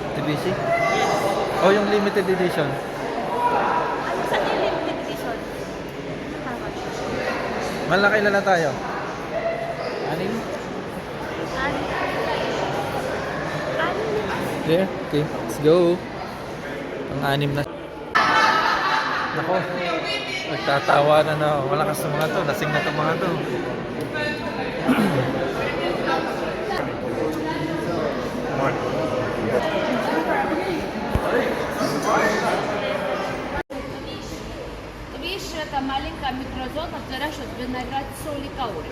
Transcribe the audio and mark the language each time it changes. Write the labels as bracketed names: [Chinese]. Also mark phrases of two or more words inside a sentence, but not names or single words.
[Filipino] Mitsubishi? O yung [English] limited edition? [Filipino] Ano sa [English] limited edition? [Filipino] Tama. Malaki na lang tayo. Anim? Ano? [English] There? Okay, let's go. [Filipino] Ang anim na. Nako, nagtatawa na. Malakas na mga to. Lasing na to mga to. [Russian] Видишь, это маленькая микрозона, что виноград соли кауры.